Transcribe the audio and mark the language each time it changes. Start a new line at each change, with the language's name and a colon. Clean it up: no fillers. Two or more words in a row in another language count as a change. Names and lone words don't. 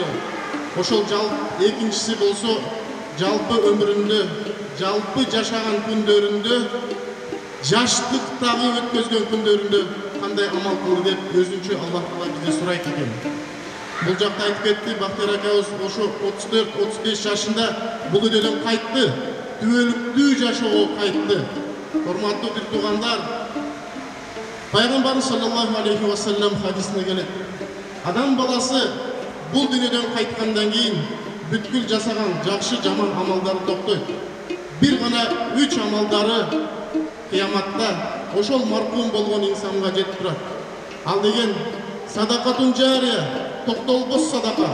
Kyrgyz: Ошол экинчиси болсо жалпы өмүрүндө, жалпы жашаган күндөрүндө, жаштыктагы өткөзгөн күндөрүндө кандай амал кылды деп өзүнчө
Arabic: الله تعالى
Kyrgyz: бизде сурайт экен. Бул жакта айтып кетти, Бактияр акабыз ошо 34-35 жашында бул дүйнөдөн кайтты, түбөлүктүү жашоого кайтты. Урматтуу бир туугандар, Пайгамбарыбыз
Arabic: صلى الله عليه وسلم
Kyrgyz: хадисинде келет. Адам баласы бул дүйнөдөн кайткандан кийин бүткүл жасаган жакшы жаман амалдары токтойт. Бир гана 3 амалдары кыяматта ошол маркум болгон инсанга жетип турат. Ал деген
Arabic: صدقة جارية,
Kyrgyz: токтолбос садака.